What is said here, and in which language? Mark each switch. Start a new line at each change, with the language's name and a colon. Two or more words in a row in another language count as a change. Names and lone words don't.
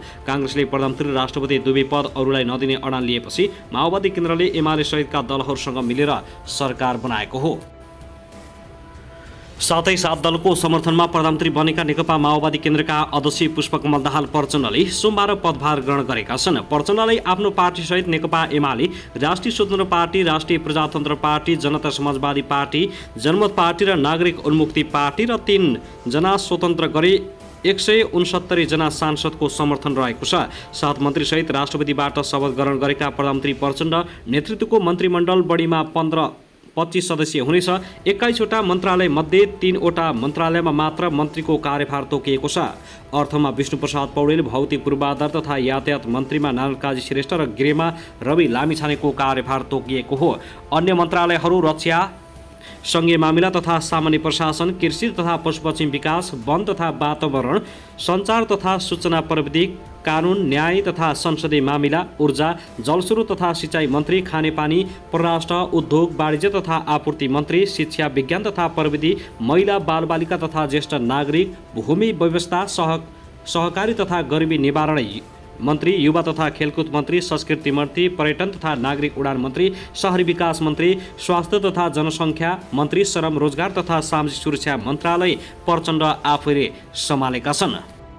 Nepali: काङ्ग्रेसले प्रधानमन्त्री र राष्ट्रपति दुवै पद अरूलाई नदिने अडान लिएपछि माओवादी केन्द्रले एमाले सहितका दलहरूसँग मिलेर सरकार बनाएको हो। साथै 7 दलको समर्थनमा प्रधानमन्त्री बनेका नेकपा माओवादी केन्द्रका अध्यक्ष पुष्पकमल दाहाल प्रचण्डले सोमबार पदभार ग्रहण गरेका छन्। प्रचण्डले आफ्नो पार्टीसहित नेकपा एमाले, राष्ट्रिय स्वतन्त्र पार्टी, राष्ट्रिय प्रजातन्त्र पार्टी, जनता समाजवादी पार्टी, जनमत पार्टी र नागरिक उन्मुक्ति पार्टी र 3 जना स्वतन्त्र गरी 169 जना सांसदको समर्थन रहेको छ। 7 मन्त्रीसहित राष्ट्रपतिबाट शपथ ग्रहण गरेका प्रधानमन्त्री प्रचण्ड नेतृत्वको मन्त्रीमण्डल बढीमा 25 सदस्यीय हुनेछ। 21वटा मन्त्रालय मध्ये 3वटा मन्त्रालयमा मात्र मन्त्रीको कार्यभार तोकिएको छ। अर्थमा विष्णुप्रसाद पौडेल, भौतिक पूर्वाधार तथा यातायात मन्त्रीमा नारायण काजी श्रेष्ठ र गृहमा रवि लामिछानेको कार्यभार तोकिएको हो। अन्य मन्त्रालयहरू रक्षा, सङ्घीय मामिला तथा सामान्य प्रशासन, कृषि तथा पशुपक्षी विकास, वन तथा वातावरण, सञ्चार तथा सूचना प्रविधि, कानुन, न्याय तथा संसदीय मामिला, ऊर्जा, जलस्रोत तथा सिँचाइ मन्त्री, खानेपानी, परराष्ट्र, उद्योग, वाणिज्य तथा आपूर्ति मन्त्री, शिक्षा, विज्ञान तथा प्रविधि, महिला, बालबालिका तथा ज्येष्ठ नागरिक, भूमि व्यवस्था, सहकारी तथा गरिबी निवारण मन्त्री, युवा तथा खेलकुद मन्त्री, संस्कृति मन्त्री, पर्यटन तथा नागरिक उडान मन्त्री, शहरी विकास मन्त्री, स्वास्थ्य तथा जनसङ्ख्या मन्त्री, श्रम, रोजगार तथा सामाजिक सुरक्षा मन्त्रालय प्रचण्ड आफैले सम्हालेका छन्।